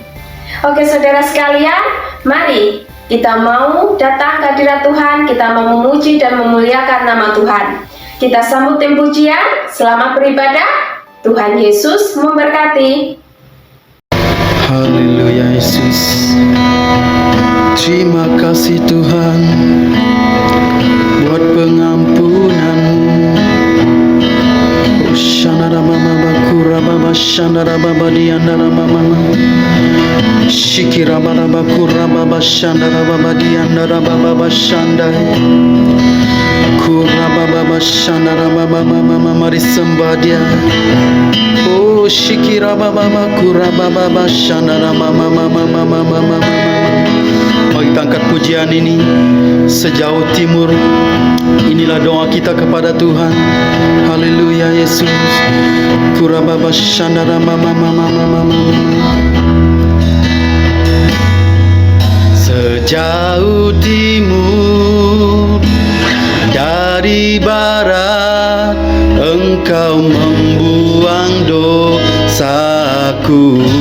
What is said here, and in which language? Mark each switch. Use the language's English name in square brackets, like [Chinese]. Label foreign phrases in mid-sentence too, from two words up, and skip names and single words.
[Indonesian] Oke saudara sekalian, mari kita mau datang ke hadirat Tuhan, kita mau memuji dan memuliakan nama Tuhan. Kita sambut tim pujian, selamat beribadah, Tuhan Yesus memberkati. Haleluya Yesus. Terima kasih Tuhan buat pengampunan-Mu. Shanara mama bakura baba shanara baba diandara mama. Shikira baba bakura baba shanara baba diandara baba shandai. Kura baba shanara baba mama mari sembah Dia. Oh shikira baba bakura baba shanara mama mama mama mama. Mari kita angkat pujian ini sejauh timur. Inilah doa kita kepada Tuhan. Haleluya Yesus. Kurababa shandara mama mama mama. Sejauh timur dari barat, Engkau membuang dosaku.